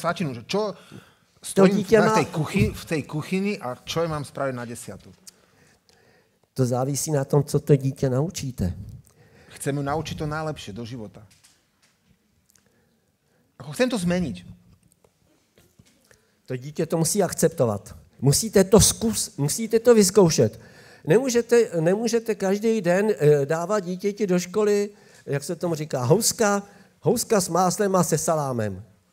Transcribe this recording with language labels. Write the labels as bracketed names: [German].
[Slovak] Svačinu, že čo stojím v tej kuchyni a čo je mám spraviť na 10? [Czech] To závisí na tom, co to dítě naučíte. [Slovak] Chcem ju naučiť to najlepšie do života. Chcem to zmeniť. [Czech] To dítě to musí akceptovat. Musíte to vyzkoušet. Nemůžete každý den dávat dítěti do školy, jak se tomu říká, houska s máslem a se salámem.